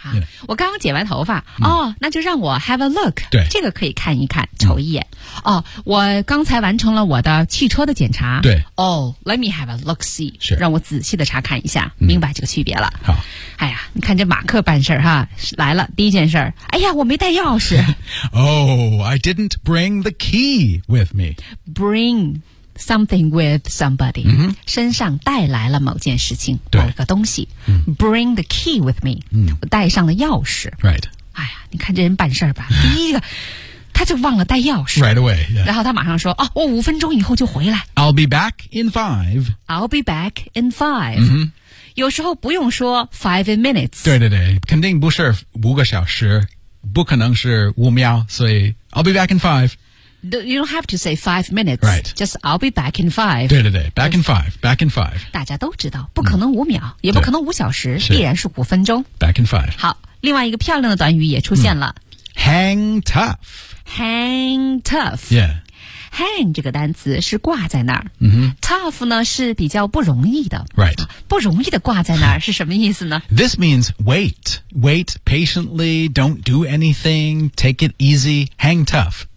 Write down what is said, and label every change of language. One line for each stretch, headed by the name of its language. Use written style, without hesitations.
Chinese: 啊 yeah. 我刚刚剪完头发。哦、mm-hmm. 那就让我
English: have a look.
Chinese: 对。这个可以看一看瞅一眼、mm-hmm. 哦我刚才完成了我的汽车的检查。对。
English: 哦 let me have a look-see.
Chinese: 是。让我仔细的查看一下、mm-hmm. 明白这个区别了。好。哎呀你看这马克办事哈来了第一件事儿。哎呀我没带钥匙。
English: Oh, I didn't bring the key with me. Bring something with somebody.、 Mm-hmm.
Chinese: 身上带来了某件事情对某一个东西。 Mm-hmm.
English: Bring the key with me.、 Mm-hmm.
Chinese: 我带上了钥匙。
English: Right.
Chinese: 哎呀你看这人办事吧。第一个他就忘了带钥匙。
English: Right away.、Yeah.
Chinese: 然后他马上说哦我五分钟以后就回来。
English: I'll be back in five. I'll be back in five.、 Mm-hmm.
Chinese: 有时候不用说
English: five minutes.
Chinese: 对对对，肯定不是五个小时，不可能是五秒，所以
English: I'll be back in five. You don't have to say 5 minutes. Right. Just I'll be back in five.
Chinese: 对对对
English: ，back in five, back in five.
Chinese: 大家都知道，不可能五秒，也不可能五小时，必然是五分钟。
English: Back in five.
Chinese: 好，另外一个漂亮的短语也出现了。
English: Hang tough. Hang tough. Yeah.
Chinese: Hang 这个单词是挂在那儿、 mm-hmm. Tough 呢是比较不容易的
English: Right
Chinese: 不容易的挂在那儿是什么意思呢
English: This means wait Wait patiently Don't do anything Take it easy Hang tough